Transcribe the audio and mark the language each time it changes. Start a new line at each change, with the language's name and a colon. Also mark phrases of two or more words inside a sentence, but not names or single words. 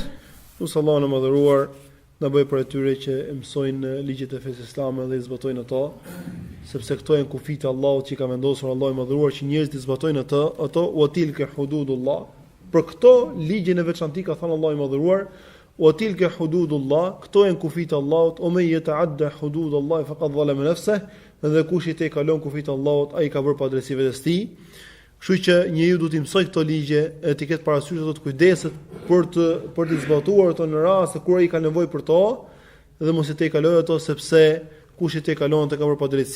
Albanian: Nusë Allahun e madhëruar na bëj për atyre që mësojnë ligjet e fesë islame dhe i zbatojnë ato, sepse këto janë kufit e Allahut që ka vendosur Allahu i madhëruar që njerëzit i zbatojnë ato
Arabic: وتلك حدود الله.
Albanian: Për këto ligjin e veçantë ka thënë Allahu i madhëruar
Arabic: وتلك حدود الله,
Albanian: këto janë kufit e Allahut, o
Arabic: من يتعد حدود الله فقد ظلم نفسه,
Albanian: dhe kush i kalon kufit e Allahut ai ka bërë padrejti vetes tij. Kështu që njeriu duhet të mësoj këto ligje, të ketë parasysh ato të kujdeset për të zbatuar ato në rast se kur ai ka nevojë për to, dhe mos i kalojë ato sepse kush i kalon të ka bërë padrejti.